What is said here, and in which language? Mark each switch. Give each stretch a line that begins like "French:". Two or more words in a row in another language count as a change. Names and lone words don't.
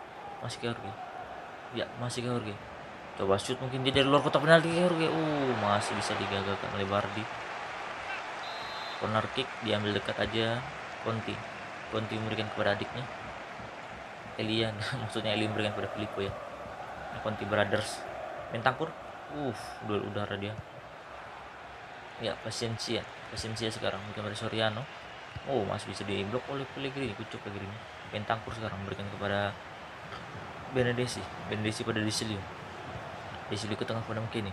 Indonesian: Ya, masih Kai Jorge. Coba shoot mungkin dia dari luar kotak penalti Kai Jorge. Masih bisa digagalkan oleh Bardi.
English: Corner kick
Indonesian: diambil dekat aja. Conti memberikan kepada adiknya Elian. Maksudnya Eli memberikan kepada Filippo ya. Conti Brothers. Bentancur. Duel udara dia. Ya, Paciencia sekarang bukan pada Soriano. Masih bisa diblok oleh Pellegrini, kucuk Pellegrini. Bentancur sekarang memberikan kepada Benedesi pada Desilio ke tengah pada McKennie.